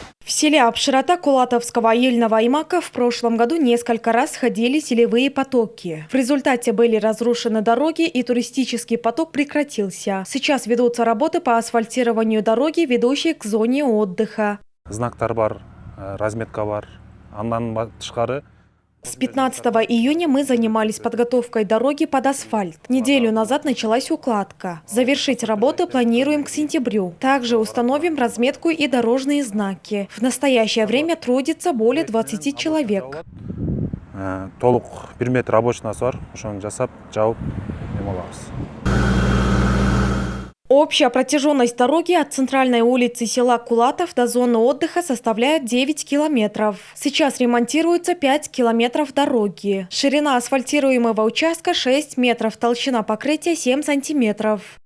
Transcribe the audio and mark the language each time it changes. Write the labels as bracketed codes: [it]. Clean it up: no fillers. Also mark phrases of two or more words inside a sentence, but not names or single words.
[ru] В селе Апшерата Кулатовского Ельного аймака в прошлом году несколько раз ходили селевые потоки. В результате были разрушены дороги и туристический поток прекратился. Сейчас ведутся работы по асфальтированию дороги, ведущей к зоне отдыха. [ky] Знактар бар, разметка бар. Андан тышкары. [ru] С 15 июня мы занимались подготовкой дороги под асфальт. Неделю назад началась укладка. Завершить работы планируем к сентябрю. Также установим разметку и дорожные знаки. В настоящее время трудится более 20 человек. [ky] Толук 1 метр рабочий бар, ошону жасап, жауып демалабыз. [ru] Общая протяженность дороги от центральной улицы села Кулатов до зоны отдыха составляет 9 километров. Сейчас ремонтируется 5 километров дороги. Ширина асфальтируемого участка 6 метров, толщина покрытия 7 сантиметров.